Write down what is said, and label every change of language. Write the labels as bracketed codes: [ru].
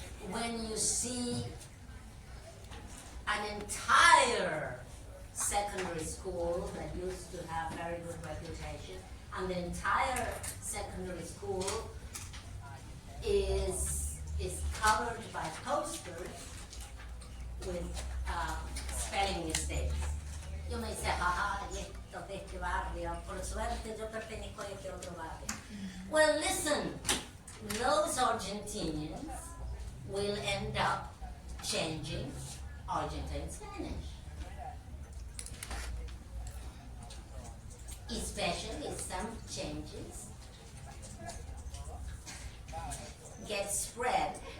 [en] When you see an entire secondary school that used to have very good reputation, and the entire secondary school is covered by posters with spelling mistakes. [es] Yo me dice, jaja, y esto de este barrio, por suerte yo pertenezco a este otro barrio. [en] Well, listen, those Argentinians will end up changing Argentine Spanish. Especially if some changes get spread.